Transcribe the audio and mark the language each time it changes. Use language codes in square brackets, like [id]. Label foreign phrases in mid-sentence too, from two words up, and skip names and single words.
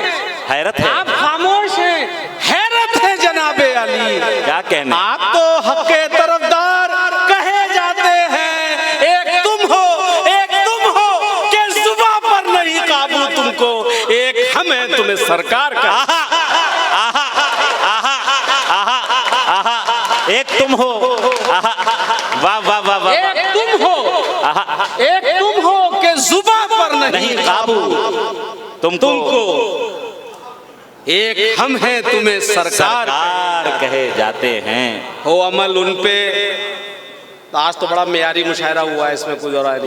[ur] حیرت ہے, آپ خاموش ہیں، حیرت ہے جنابِ عالی. کیا کہنے, آپ تو حق کے طرفدار کہے جاتے ہیں. ایک تم ہو کہ زباں پر نہیں قابو تم کو، ایک ہمیں تمہیں سرکار کا. آہا آہا آہا آہا آہا، ایک تم ہو، آہا واہ واہ واہ واہ वाह वाह, ایک تم ہو کہ زباں پر نہیں قابو तुमको, ایک ہم ہیں تمہیں سرکار کہے جاتے ہیں. ہو عمل ان پے. آج تو بڑا معیاری مشاعرہ ہوا ہے، اس میں کچھ اور نہیں.